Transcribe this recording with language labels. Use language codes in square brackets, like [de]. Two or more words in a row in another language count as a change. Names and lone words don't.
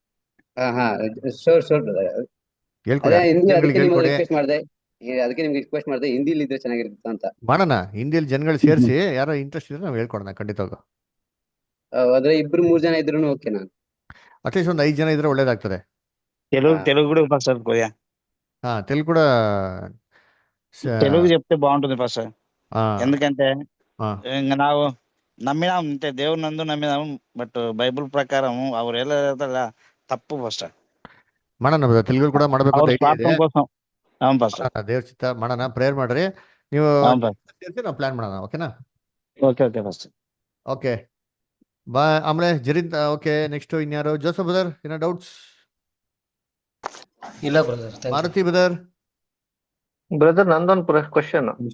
[kn] ಅದೇ ಹಿಂದಿ ಅದಕ್ಕೆ ನಿಮ್ಗೆ ರಿಕ್ವೆಸ್ಟ್ ಮಾಡಿದೆ ಹಿಂದಿಲಿ ಇದ್ರೆ ಚೆನ್ನಾಗಿರುತ್ತೆ ಅಂತ. ಮಾಡೋಣ, ಹಿಂದಿಯಲ್ಲಿ ಜನಗಳು ಸೇರಿಸಿ ಯಾರೋ ಇಂಟ್ರೆಸ್ಟ್ ಇದ್ರೆ ನಾವು ಹೇಳ್ಕೊಡೋಣ ಖಂಡಿತವಾಗ. ಆದ್ರೆ 2-3 ಜನ ಇದ್ರು ಓಕೆ. ನಾನು ಅಟ್ಲೀಸ್ಟ್ ಒಂದು 5 ಜನ ಇದ್ರೆ ಒಳ್ಳೇದಾಗ್ತದೆ. [te] తెలుగు కూడా పాస్టర్ కొద్దిగా తెలుగు కూడా తెలుగు చెప్తే బాగుంటుంది పాస్టర్. ఎందుకంటే ఇంకా ನಾವು నమ్మినాం అంటే దేవుని నందు నమ్మినాం, బట్ బైబిల్ ప్రకారం [kn] ಅವ್ರು ಹೇಳೋದಲ್ಲ ತಪ್ಪು ಪಾಸ್టర్. ಮಾಡೋಣ, [te] తెలుగు కూడా [kn] ಮಾಡಬೇಕು ಅಂತ ಇದೆ. [te] కోసం అవును ಪಾಸ್టర్, [kn] ದೇವ್ರ ಚಿತ್ತ ಮಾಡೋಣ. ಪ್ರೇಯರ್ ಮಾಡ್ರಿ ನೀವು, ನಾವು ಪ್ಲಾನ್ ಮಾಡೋಣ. ಓಕೆನಾ? ಓಕೆ ಓಕೆ ಪಾಸ್ಟರ್. ಓಕೆ ಬಾ. ಆಮೇಲೆ ಜರಿಂತ್. ಓಕೆ, ನೆಕ್ಸ್ಟ್ ಇನ್ಯಾರು? ಜೋಸಫ್ ಬ್ರದರ್, ಏನೋ ಡೌಟ್ಸ್? ಇಲ್ಲ ಬ್ರದರ್. ಮಾರುತಿ ಬ್ರದರ್. ಬ್ರದರ್ ನಂದೊಂದು ಕ್ವಶನ್.